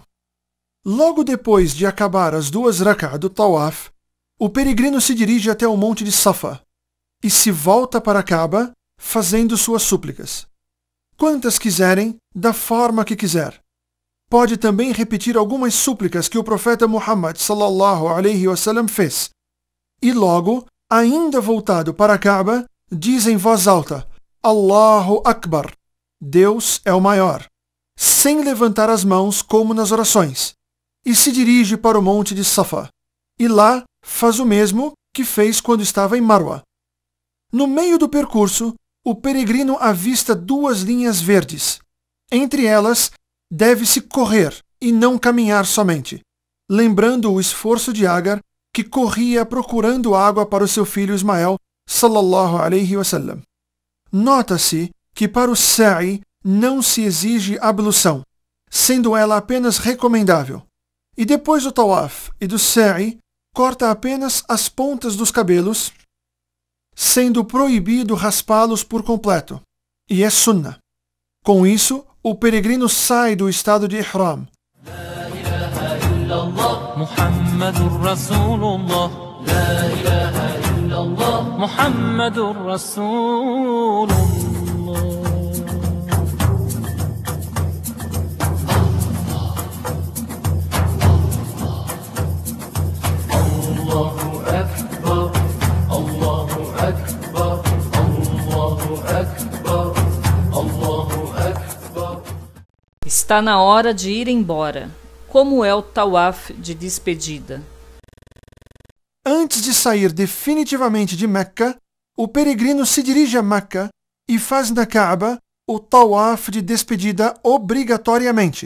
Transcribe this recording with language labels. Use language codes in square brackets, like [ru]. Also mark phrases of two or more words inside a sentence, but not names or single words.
[pt] Logo depois de acabar as 2 rak'ah do Tawaf, o peregrino se dirige até o monte de Safa e se volta para Kaaba fazendo suas súplicas. Quantas quiserem, da forma que quiser. Pode também repetir algumas súplicas que o profeta Muhammad [ar] صلى الله عليه وسلم [pt] fez. E logo, ainda voltado para Kaaba, diz em voz alta: [ar] الله أكبر, [pt] Deus é o maior, sem levantar as mãos como nas orações, e se dirige para o monte de Safa, e lá faz o mesmo que fez quando estava em Marwa. No meio do percurso, o peregrino avista 2 linhas verdes. Entre elas, deve-se correr e não caminhar somente, lembrando o esforço de Agar, que corria procurando água para o seu filho Ismael, [ar] صلى الله عليه وسلم. [pt] Nota-se que para o Sa'i não se exige ablução, sendo ela apenas recomendável. E depois do Tawaf e do Sa'i, corta apenas as pontas dos cabelos, sendo proibido raspá-los por completo, e é sunnah. Com isso, o peregrino sai do estado de Ihram. [ar] محمد رسول الله لا إله إلا الله محمد رسول الله الله أكبر الله أكبر الله أكبر الله أكبر. [pt] Está na hora de ir embora. Como é o Tawaf de despedida? Antes de sair definitivamente de Meca, o peregrino se dirige a Meca e faz na Kaaba o Tawaf de despedida obrigatoriamente.